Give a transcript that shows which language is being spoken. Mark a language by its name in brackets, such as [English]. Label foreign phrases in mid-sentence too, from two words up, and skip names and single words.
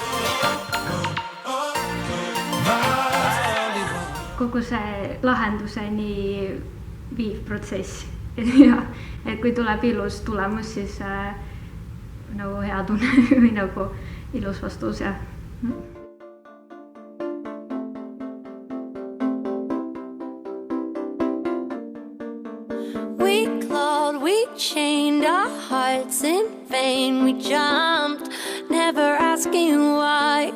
[Estonian] Kogu see lahenduseni viiv protsess ja et kui tuleb ilus tulemus, siis nagu hea tunne või nagu ilus vastus ja [English] We clawed, we chained our hearts in vain. We jumped, never asking why.